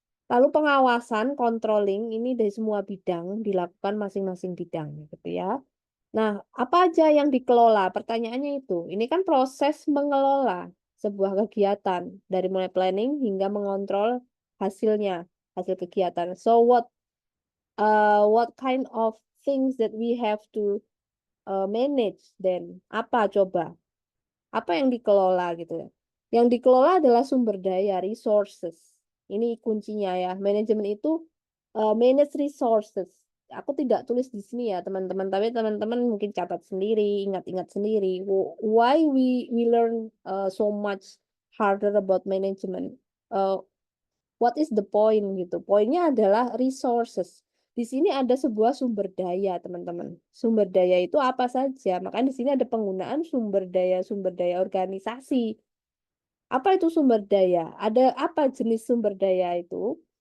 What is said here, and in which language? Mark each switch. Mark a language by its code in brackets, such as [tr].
[id] Lalu pengawasan, controlling ini dari semua bidang dilakukan masing-masing bidang gitu ya. Nah, apa aja yang dikelola? Pertanyaannya itu. Ini kan proses mengelola sebuah kegiatan dari mulai planning hingga mengontrol hasilnya, hasil kegiatan. [en] So what kind of things that we have to manage then? [id] Apa coba? Apa yang dikelola gitu ya? Yang dikelola adalah sumber daya, resources. Ini kuncinya ya. Manajemen itu [en] manage resources. [id] Aku tidak tulis di sini ya teman-teman, tapi teman-teman mungkin catat sendiri, ingat-ingat sendiri. [en] Why we learn so much harder about management? What is the point [id] gitu? Poinnya adalah resources. Di sini ada sebuah sumber daya, teman-teman. Sumber daya itu apa saja? Makanya di sini ada penggunaan sumber daya organisasi. Apa itu sumber daya? Ada apa jenis sumber daya itu?